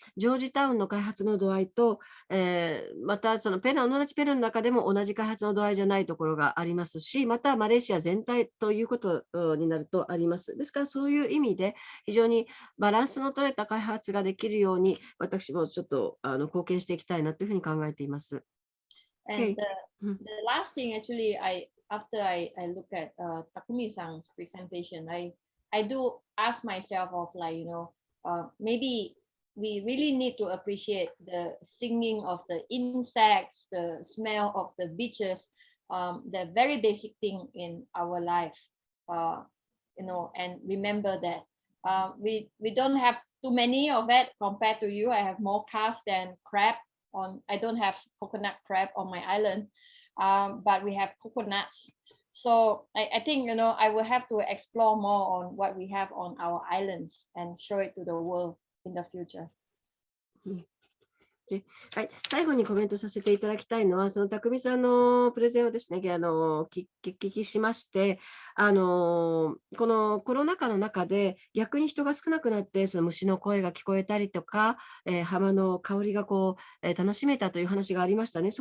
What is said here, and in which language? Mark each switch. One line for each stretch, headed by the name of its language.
Japanese: ジョージタウンの開発の度合いと、またその同じペナンの中でも同じ開発の度合いじゃないところがありますし、またマレーシア全体ということになるとあります。ですからそういう意味で非常にバランスの取れた開発ができるように私もちょっと貢献していきたいなというふうに考えています。
English: And the last thing actually after I look at Takumi-san's presentation, I do ask myself of like, maybe we really need to appreciate the singing of the insects, the smell of the beaches, the very basic thing in our life, and remember that we don't have too many of it compared to you. I have more cars than crab I don't have coconut crab on my island. But we have coconuts. So I think, I will have to explore more on what we have on our islands and show it to the world in the future.
Japanese: はい、最後にコメントさせていただきたいのは、その匠さんのプレゼンをですね、聞きしまして、このコロナ禍の中で逆に人が少なくなって、その虫の声が聞こえたりとか、浜の香りが楽しめたという話がありましたね。